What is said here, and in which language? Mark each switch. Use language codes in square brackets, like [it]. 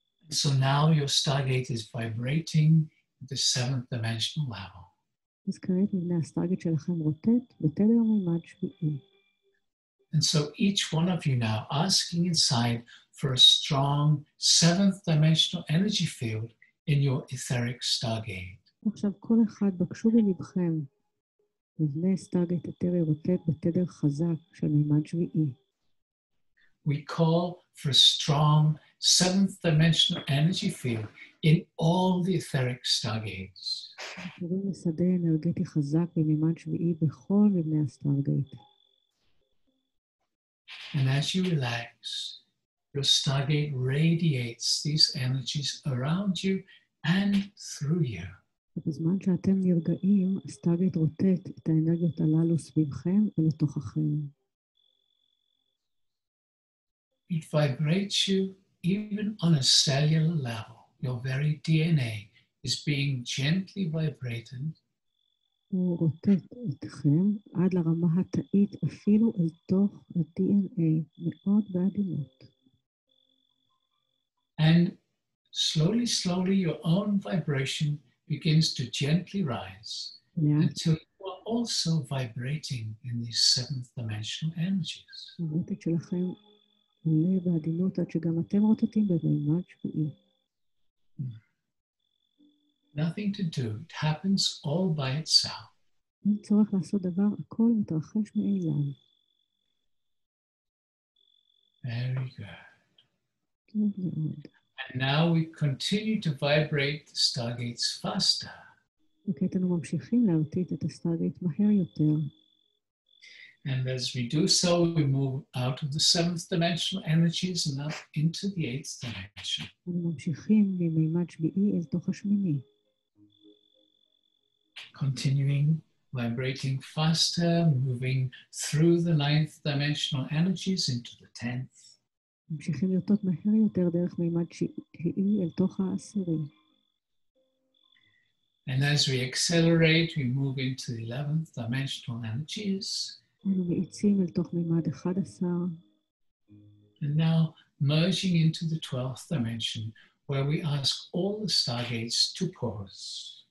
[en] So now your stargate is vibrating at the seventh dimensional level. [he] אז כעת מבנה הסטרגייט שלכם רוטט בתדר מימד שביעי. [en] And so each one of you now asking inside for a strong seventh dimensional energy field in your etheric stargate. [he] עכשיו כל אחד בקשו בלבכם, מבנה סטרגייט אתרי רוטט בתדר חזק של מימד שביעי. [en] We call for a strong seventh dimensional energy field in all the etheric stargates. [he] קוראים לשדה אנרגטי חזק במימד שביעי בכל מבנה הסטרגייט. [en] And as you relax, your stargate radiates these energies around you and through you. [he] ובזמן שאתם נרגעים, הסטרגייט רוטט את האנרגיות הללו סביבכם ולתוככם. [en] It vibrates you even on a cellular level. Your very DNA is being gently vibrated. [he] הוא רוטט אתכם עד לרמה התאית, אפילו אל תוך ה-DNA, מאוד בעדינות. [en] And slowly, your own vibration begins to gently rise until you are also vibrating in these seventh dimensional energies. [he] הרוטט שלכם עולה בעדינות עד שגם אתם רוטטים במימד שביעי. [en] Nothing to do, it happens all by itself. [he] אין צורך לעשות דבר, הכל מתרחש מאליו. [en] Very good. [he] טוב מאוד. [en] And now we continue to vibrate the stargates faster. [he] וכעת אנו ממשיכים להרטיט את הסטרגייט מהר יותר. [en] And as we do so, we move out of the seventh dimensional energies and up into the eighth dimension. [he] אנו ממשיכים ממימד שביעי אל תוך השמיני. [en] Continuing, vibrating faster, moving through the ninth dimensional energies into the 10th. [he] ממשיכים לרטוט מהר יותר דרך מימד שביעי אל תוך העשירי. [en] And as we accelerate, we move into the 11th dimensional energies. [he] אנו מאיצים אל תוך מימד 11. [en] And now merging into the 12th dimension, where we ask all the stargates to pause.